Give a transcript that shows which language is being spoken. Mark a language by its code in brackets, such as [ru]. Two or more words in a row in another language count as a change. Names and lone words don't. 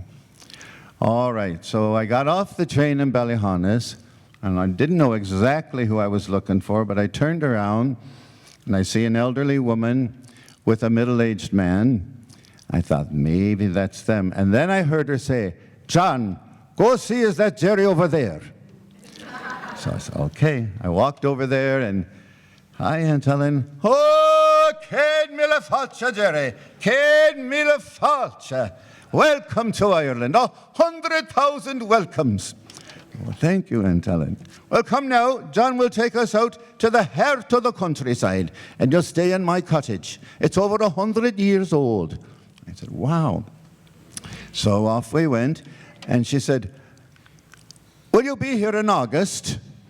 [en] All right, so I got off the train in Ballyhonnes, and I didn't know exactly who I was looking for, but I turned around, and I see an elderly woman with a middle-aged man. I thought, maybe that's them. And then I heard her say, John, go see, is that Gerry over there? So I said, okay. I walked over there, and hi, Aunt Ellen. [ga] Oh, Céad Míle Fáilte, Gerry. Céad Míle Fáilte. [en] Welcome to Ireland. 100,000 welcomes. Well, thank you, Aunt Ellen. Well, come now. John will take us out to the heart of the countryside, and you'll stay in my cottage. It's over 100 years old. I said, wow. So off we went, and she said, will you be here in August?